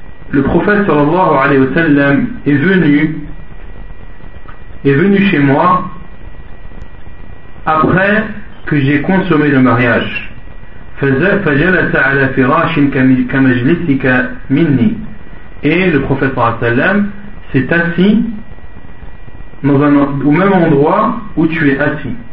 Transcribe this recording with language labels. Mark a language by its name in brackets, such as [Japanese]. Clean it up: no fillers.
[French] le prophète sallallahu alayhi wa sallam est venu chez moi après que j'ai consommé le mariage. [Arabic] فجلس على فراش كمجلسك مني. [French] Et le prophète sallallahu alayhi wa sallam s'est assis au même endroit où tu es assis.